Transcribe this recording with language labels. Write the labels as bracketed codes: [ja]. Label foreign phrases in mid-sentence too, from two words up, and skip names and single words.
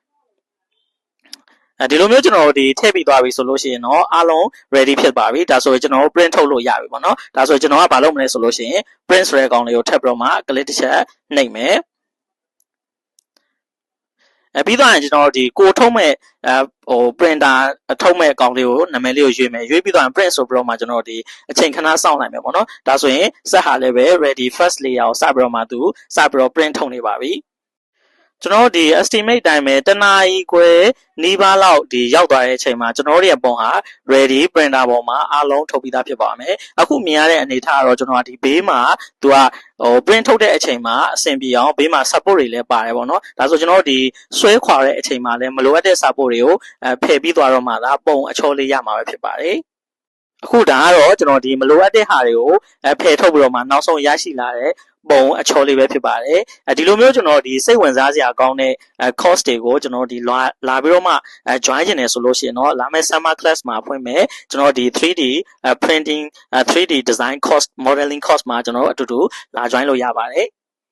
[my] ဒီလိုမျိုးကျွန်တော်ဒီထည့်ပြီးသွားပြီဆိုလို့ရှိရင်တော့အားလုံး ready ဖြစ်ပါပြီဒါဆိုရင်ကျွန်တော် print ထုတ်လို့ရပြီပေါ့နော်ဒါဆိုရင်ကျွန်တော်ကဘာလုပ်မလဲဆိုလို့ရှိရင် print ဆိုတဲ့ကောင်လေးကိုထပ်ပြီးတော့မှ click တစ်ချက်နှိပ်မယ်ပြီးတော့ကျွန်တော်ဒီကိုထုတ်မဲ့printer ထုတ်မဲ့အကောင်လေးကိုနာမည်လေးကို ရွေးမယ်ရွေးပြီးတော့ print ဆိုပြီးတော့မှကျွန်တော်ဒီအချိန်ခဏစောင့်နိုင်မယ်ပေါ့နော်ဒါဆိုရင်စက်ဟာလည်းပဲ [en] ready first layer [my] ကိုစပြီးတော့မှသူစပြီးတော့ print ထုတ်နေပါပြီကျွန်တော်ဒီ estimate တိုင်းပဲတနာရီခွဲနီးပါး လောက်ဒီရောက်သွားတဲ့အချိန်မှာကျွန်တော်တို့ရဲ့ပုံဟာ [en] ready printer [my] ပေါ်မှာအားလုံးထုတ်ပြီးသားဖြစ်ပါမယ်အခုမြင်ရတဲ့အနေထားကတော့ကျွန်တော်ဒီဘေးမှာသူကprint ထုတ်တဲ့အ ချိန်မှာအဆင်ပြေအောင်ဘေးမှာ support တွေလည်းပါတယ်ပေါ့နော်ဒါဆိုကျွန်တော်ဒီဆွဲခွာတဲ့အချိန်မှာလည်းမလိုအပ်တဲ့ support တွေကိုဖ ယ်ပြီးသွားတော့မှသာပုံအချောလေးရမှာပဲဖြစ်ပါတယ်အခုဒါကတော့ကျွန်တော်ဒီမလိုအပ်တဲ့ဟာတွေကိုဖယ်ထုတ်ပြီးတော့မှနောက်ဆုံးရရှိလာတဲ့ပုံအချောလေးပဲဖြစ်ပါတယ်ဒီလိုမျိုးကျွန်တော်ဒီစိတ်ဝင်စားစရာကောင်းတဲ့ course တွေကိုကျွန်တော်ဒီလာပြီးတော့မှjoin ချင်တယ်ဆိုလို့ရှိရင်တော့လာမယ့် [en] summer class [my] မှာဖွင့်မယ်ကျွန်တော်ဒီ [en] 3D printing 3D design course modeling course [my] မှာကျွန်တော်တို့အတူတူလာ join လို့ရပါတယ်